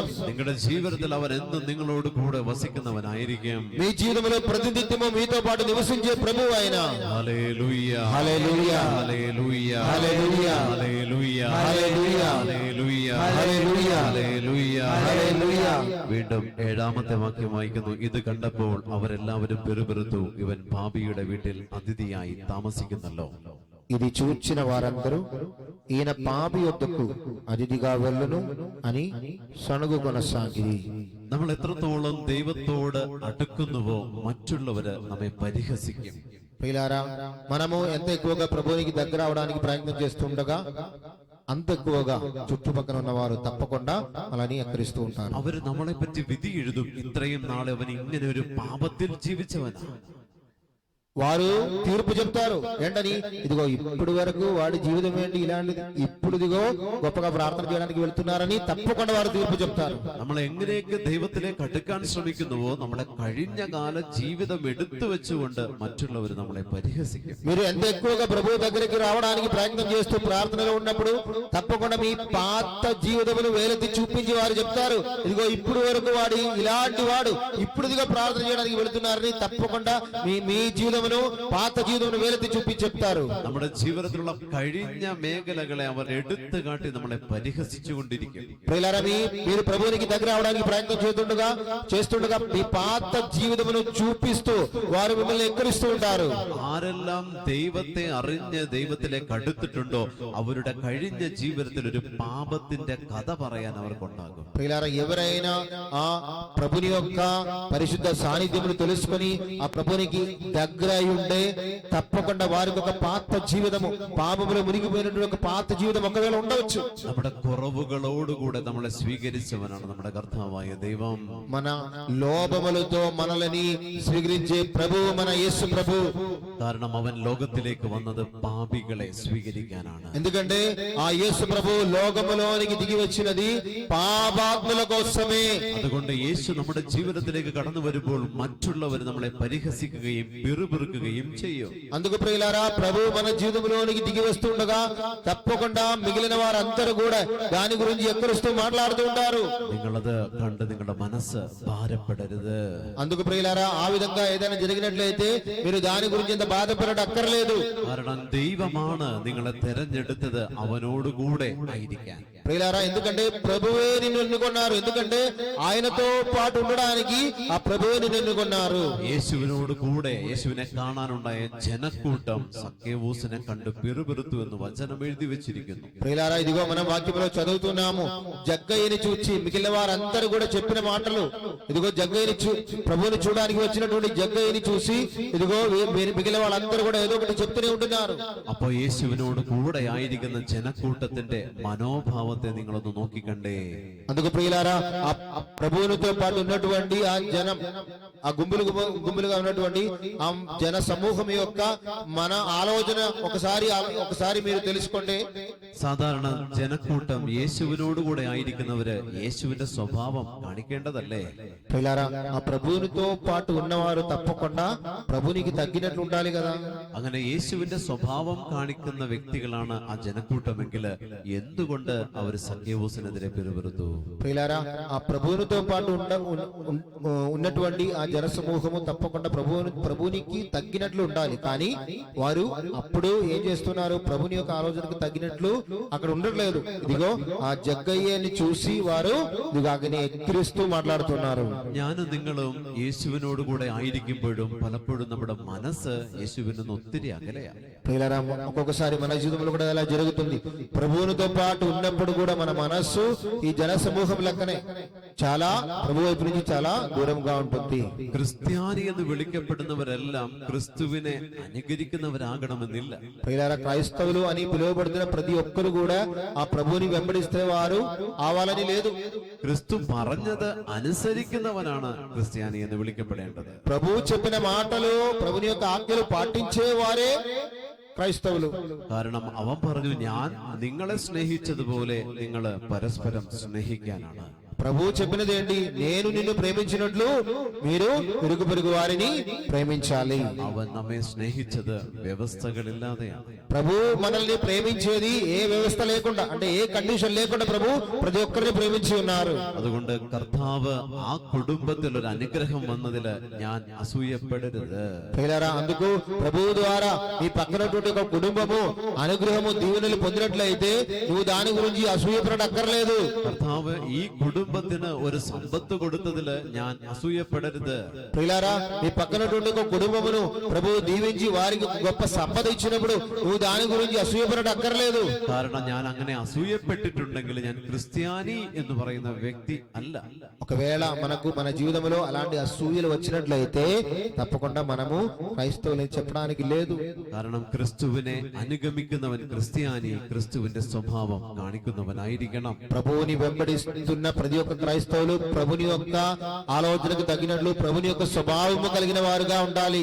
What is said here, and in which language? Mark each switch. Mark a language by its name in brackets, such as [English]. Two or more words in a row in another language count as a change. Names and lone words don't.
[Malayalam] നിങ്ങളുടെ ജീവിതത്തിൽ അവൻ എന്നും നിങ്ങളോട് കൂടെ വസിക്കുന്നവനായിരിക്കും. [Telugu] మీ జీవితంలో ప్రతినిత్యము మీతో పాటు నివసించే ప్రభువు ఆయన. హల్లెలూయ, హల్లెలూయ, హల్లెలూయ, హల్లెలూయ, [Malayalam] ഹല്ലേലൂയ, ഹല്ലേലൂയ, ഹല്ലേലൂയ, ഹല്ലേലൂയ, ഹല്ലേലൂയ, ഹല്ലേലൂയ. വീണ്ടും 7-ാമത്തെ വാക്യം വായിക്കുന്നു. ഇത് കണ്ടപ്പോൾ അവരെല്ലാവരും പെറുപെറുത്തു, ഇവൻ പാപിയുടെ വീട്ടിൽ അതിഥിയായി താമസിക്കുന്നല്ലോ. [Telugu] ఇది చూచిన వారందరూ ఈయన పాపి యొద్దకు అతిథిగా వెళ్ళును అని సణుగు కొనసాగిరి. [Malayalam] നമ്മൾ എത്രത്തോളം ദൈവത്തോട് അടുക്കുന്നുവോ മറ്റുള്ളവര് നമ്മെ പരിഹസിക്കും. [Telugu] ప్రియులారా, మనము ఎంత ఎక్కువగా ప్రభువునికి దగ్గర అవడానికి ప్రయత్నం చేస్తుండగా అంత ఎక్కువగా చుట్టుపక్కల ఉన్న వారు తప్పకుండా అలాని ఎక్కరిస్తూ ఉంటారు. [Malayalam] അവര് നമ്മളെ പറ്റി വിധി എഴുതും. ఇത്രയും നാളെ അവൻ ഇങ്ങനെ ഒരു പാപത്തിൽ ജീവിച്ചവനാ. [Telugu] వారు తీర్పు చెప్తారు ఏంటని, ఇదిగో ఇప్పుడు వరకు వాడి జీవితం ఏంటి ఇలాంటిది, ఇప్పుడు ఇదిగో గొప్పగా ప్రార్థన చేయడానికి వెళ్తున్నారని తప్పకుండా వారు తీర్పు చెప్తారు. [Malayalam] നമ്മൾ എങ്ങനെയൊക്കെ ദൈവത്തിലേക്ക് അടുക്കാൻ ശ്രമിക്കുന്നുവോ നമ്മുടെ കഴിഞ്ഞ കാല ജീവിതം എടുത്തു വെച്ചുകൊണ്ട് മറ്റുള്ളവർ നമ്മളെ പരിഹസിക്കും. [Telugu] మీరు ఎంత ఎక్కువగా ప్రభువు దగ్గరికి రావడానికి ప్రయత్నం చేస్తూ ప్రార్థనలో ఉన్నప్పుడు తప్పకుండా మీ పాత జీవితమును వేలెత్తి చూపించి వారు చెప్తారు, ఇదిగో ఇప్పుడు వరకు వాడి ఇలాంటి వాడు ఇప్పుడు ఇదిగో ప్రార్థన చేయడానికి వెళుతున్నారని తప్పకుండా మీ జీవితం పాత జీవితం వేలెత్తి చూపి చెప్తారు. [Malayalam] നമ്മുടെ ജീവിതത്തിലുള്ള കഴിഞ്ഞ മേഖലകളെ അവർ എടുത്തു കാട്ടി നമ്മളെ പരിഹസിച്ചുകൊണ്ടിരിക്കും. [Telugu] ప్రియులారా, మీరు ప్రభువునికి దగ్గర అవడానికి ప్రయత్నం చేస్తుండగా మీ పాత జీవితమును చూపిస్తూ వారు మిమ్మల్ని ఎక్కరిస్తూ ఉంటారు. [Malayalam] ആരെല്ലാം ദൈവത്തെ അറിഞ്ഞ് ദൈവത്തിലേക്ക് അടുത്തിട്ടുണ്ടോ അവരുടെ കഴിഞ്ഞ ജീവിതത്തിൽ ഒരു പാപത്തിന്റെ കഥ പറയാൻ അവർക്കുണ്ടാകും. [Telugu] ప్రియులారా, ఎవరైనా ఆ ప్రభుని యొక్క పరిశుద్ధ సాన్నిధ్యమును తెలుసుకొని ఆ ప్రభునికి దగ్గర అయి ఉండే తప్పకుండా వారికి ఒక పాత జీవితము, పాపములో మునిగిపోయినటువంటి ఒక పాత జీవితం ఒకవేళ ఉండవచ్చు. [Malayalam] നമ്മുടെ കുറവുകളോടുകൂടെ നമ്മളെ സ്വീകരിച്ചവനാണ് നമ്മുടെ കർത്താവായ ദൈവം. [Telugu] మన లోపములతో మనల్ని స్వీకరించే ప్రభువు మన యేసు ప్రభు. [Malayalam] കാരണം അവൻ ലോകത്തിലേക്ക് വന്നത് പാപികളെ സ്വീകരിക്കാനാണ്. [Telugu] ఎందుకంటే ఆ యేసు ప్రభు లోకములోనికి దిగి వచ్చినది పాపాత్ముల కోసమే. [Malayalam] അതുകൊണ്ട് യേശു നമ്മുടെ ജീവിതത്തിലേക്ക് കടന്നു വരുമ്പോൾ മറ്റുള്ളവർ നമ്മളെ പരിഹസിക്കുകയും പിറുപിറുക്കുകയും പിറുപിറുക്കുകയും ചെയ്യും. [Telugu] అందుకు ప్రియులారా, ప్రభు మన జీవితంలోనికి దిగి వస్తుండగా తప్పకుండా మిగిలిన వారందరూ కూడా దాని గురించి ఎక్కరుస్తూ మాట్లాడుతూ ఉంటారు. [Malayalam] നിങ്ങളത് കണ്ട് നിങ്ങളുടെ മനസ്സ് ഭാരപ്പെടരുത്. [Telugu] అందుకు ప్రియులారా, ఆ విధంగా ఏదైనా జరిగినట్లయితే మీరు దాని గురించి ఎంత బాధపడట అక్కర్లేదు. [Malayalam] കാരണം ദൈവമാണ് നിങ്ങളെ തെരഞ്ഞെടുത്തത് അവനോടുകൂടെ ആയിരിക്കാൻ. [Telugu] ప్రియులారా, ఎందుకంటే ప్రభువే నిన్ను ఎన్నుకున్నారు. ఎందుకంటే ఆయనతో పాటు ఉండడానికి ఆ ప్రభువే నిన్ను ఎన్నుకున్నారు. [Malayalam] യേശുവിനോട് കൂടെ യേശുവിനെ കാണാനുണ്ടായ ജനക്കൂട്ടം സക്കേവൂസിനെ കണ്ട് പിറുപിറുത്തു എന്ന് വചനം എഴുതി വെച്ചിരിക്കുന്നു. [Telugu] ప్రియులారా, ఇదిగో మనం వాక్యంలో చదువుతున్నాము, జగ్గయ్యని చూచి మిగిలిన వారందరూ కూడా చెప్పిన మాటలు. ఇదిగో జగ్గయ్యని ప్రభువుని చూడడానికి వచ్చినటువంటి జగ్గయ్యని చూసి ఇదిగో మిగిలిన వాళ్ళందరూ కూడా ఏదో ఒకటి చెప్తూనే ఉంటున్నారు. [Malayalam] അപ്പോ യേശുവിനോട് കൂടെ ആയിരിക്കുന്ന ജനക്കൂട്ടത്തിന്റെ മനോഭാവത്തെ നിങ്ങളൊന്ന് നോക്കിക്കണ്ടേ. [Telugu] అందుకు ప్రియులారా, ఆ ప్రభువునితో పాటు ఉన్నటువంటి ఆ జనం, ఆ గుంపులుగా ఉన్నటువంటి ఆ జన సమూహం యొక్క మన ఆలోచన ఒకసారి మీరు తెలుసుకోండి. [Malayalam] സാധാരണ ജനക്കൂട്ടം യേശുവിനോട് കൂടെ ആയിരിക്കുന്നവര് യേശുവിന്റെ സ്വഭാവം കാണിക്കേണ്ടതല്ലേ? [Telugu] ప్రియులారా, ఆ ప్రభువునితో పాటు ఉన్నవారు తప్పకుండా ప్రభునికి తగ్గినట్లు ఉండాలి కదా. [Malayalam] അങ്ങനെ യേശുവിന്റെ സ്വഭാവം കാണിക്കുന്ന വ്യക്തികളാണ് ആ ജനക്കൂട്ടമെങ്കിൽ എന്തുകൊണ്ട് അവർ സക്കേവൂസിനെതിരെ പിറുപിറുത്തു? [Telugu] ప్రియులారా, ఆ ప్రభువునితో పాటు ఉన్నటువంటి ఆ జన సమూహము తప్పకుండా ప్రభునికి తగ్గినట్లు ఉండాలి. కానీ వారు అప్పుడు ఏం చేస్తున్నారు? ప్రభుని యొక్క ఆలోచనకు తగ్గినట్లు అక్కడ ఉండట్లేదు. ఇదిగో ఆ జగ్గయ్యని చూసి వారు ఇదిగోని ఎక్కిరిస్తూ మాట్లాడుతున్నారు. [Malayalam] ഞാനും നിങ്ങളും യേശുവിനോട് കൂടെ ആയിരിക്കുമ്പോഴും പലപ്പോഴും നമ്മുടെ മനസ്സ് യേശുവിൽ നിന്ന് ഒത്തിരി അകലെയാണ്. [Telugu] ప్రియులారా, ఒక్కొక్కసారి మన జీవితంలో కూడా అలా జరుగుతుంది. ప్రభువునితో పాటు ఉన్నప్పుడు కూడా మన మనస్సు ఈ జన సమూహం లెక్కనే చాలా ప్రభు వైపు నుంచి చాలా దూరంగా ఉంటుంది. [Malayalam] ക്രിസ്ത്യാനി എന്ന് വിളിക്കപ്പെടുന്നവരെല്ലാം ക്രിസ്തുവിനെ അനുകരിക്കുന്നവരാകണമെന്നില്ല. [Telugu] ప్రియులారా, క్రైస్తవులు అని పిలువబడుతున్న ప్రతి ఒక్కరు కూడా ఆ ప్రభువుని వెంబడిస్తే వారు ఆవాలని లేదు. [Malayalam] ക്രിസ്തു പറഞ്ഞത് അനുസരിക്കുന്നവനാണ് ക്രിസ്ത്യാനി എന്ന് വിളിക്കപ്പെടേണ്ടത്. [Telugu] ప్రభు చెప్పిన మాటలు, ప్రభుని యొక్క ఆజ్ఞలు పాటించే వారే క్రైస్తవులు. [Malayalam] കാരണം അവൻ പറഞ്ഞു, ഞാൻ നിങ്ങളെ സ്നേഹിച്ചതുപോലെ നിങ്ങൾ പരസ്പരം സ്നേഹിക്കാനാണ്. [Telugu] ప్రభు చెప్పినది ఏంటి? నేను నిన్ను ప్రేమించినట్లు మీరు ఇరుగు పొరుగు వారిని ప్రేమించాలి. [Malayalam] അവൻ നമ്മെ സ്നേഹിച്ചത് വ്യവസ്ഥകളില്ലാതെയാണ്. [Telugu] ప్రభు మనల్ని ప్రేమించేది ఏ వ్యవస్థ లేకుండా, అంటే ఏ కండిషన్ లేకుండా ప్రభు ప్రతి ఒక్కరిని ప్రేమించి ఉన్నారు. [Malayalam] അതുകൊണ്ട് കർത്താവ് ആ കുടുംബത്തിൽ ഒരു അനുഗ്രഹം വന്നതില് ഞാൻ അസൂയപ്പെടരുത്. [Telugu] ప్రియులారా, అందుకు ప్రభువు ద్వారా నీ పక్కనటువంటి ఒక కుటుంబము అనుగ్రహము దీవెనలు పొందినట్లయితే నువ్వు దాని గురించి అసూయపడక్కర్లేదు. [Malayalam] കർത്താവ് ഈ കുടുംബത്തിന് ഒരു സമ്പത്ത് കൊടുത്തതില് ഞാൻ അസൂയപ്പെടരുത്. [Telugu] ప్రియులారా, నీ పక్కనటువంటి ఒక కుటుంబమును ప్రభువు దీవించి వారికి గొప్ప సంపద ఇచ్చినప్పుడు నువ్వు దాని గురించి అసూయపడక్కర్లేదు. [Malayalam] കാരണം ഞാൻ അങ്ങനെ అసూయപ്പെട്ടിട്ടുണ്ടെങ്കിൽ ഞാൻ ക്രിസ്ത്യാനി എന്ന് പറയുന്ന വ്യക്തി അല്ല. [Telugu] ఒకవేళ మనకు మన జీవితంలో అలాంటి అసూయలు వచ్చినట్లయితే తప్పకుండా మనము క్రైస్తవులని చెప్పడానికి లేదు. [Malayalam] കാരണം ക്രിസ്തുവിനെ അനുഗമിക്കുന്നവൻ ക്രിസ്ത്യാനി ക്രിസ്തുവിന്റെ സ്വഭാవం കാണിക്കുന്നവനായിരിക്കണം. [Telugu] ప్రభువుని వెంబడిస్తున్న ప్రతి ఒక్క క్రైస్తవులు ప్రభుని యొక్క ఆలోచనకు తగినట్లు ప్రభుని యొక్క స్వభావము కలిగిన వారుగా ఉండాలి.